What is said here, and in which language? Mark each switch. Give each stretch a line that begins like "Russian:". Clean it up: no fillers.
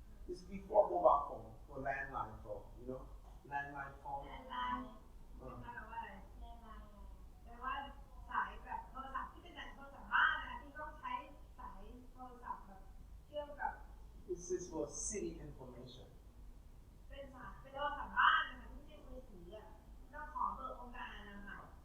English: It's before mobile phone or landline phone, you know? Landline phone.
Thai: แลนด์ไลน์หมายความว่าอะไร
English: Landline.
Thai: แปลว่าสายแบบโทรศัพท์ที่เป็นแบบโทรศัพท์บ้านนะคะที่ต้องใช้สายโทรศัพท์แบบเชื่อมกับ
English: This is for city information.
Thai: เป็นสายเป็นโทรศัพท์บ้านนะคะที่ไม่ใช่มือถืออ่ะต้องขอเบอร์องค์การนะคะ